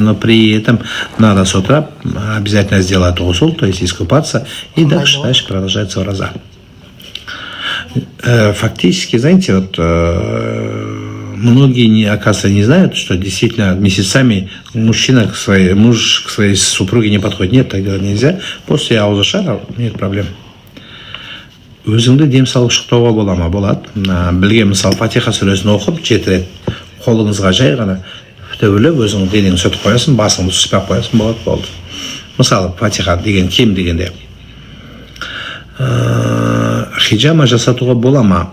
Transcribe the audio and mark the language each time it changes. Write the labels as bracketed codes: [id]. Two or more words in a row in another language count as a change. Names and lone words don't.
[ru] Но при этом надо с утра обязательно сделать усул, то есть искупаться, и дальше продолжается ураза. Фактически, знаете, вот многие, оказывается, не знают, что действительно месяцами муж к своей супруге не подходит. Нет, так делать нельзя. После ауза шара нет проблем. [kk] Өзіңді дем салып шықтауға бола ма? Болады. Білген, мысалы, Фатиха сүресін оқып, 7 рет қолыңызға жай ғана төбелеп, өзің денеңді сүртіп қоясың, басыңды сүртіп қоясың, болды. Мысалы, Фатиха деген кем дегенде. Хиджама жасатуға бола ма?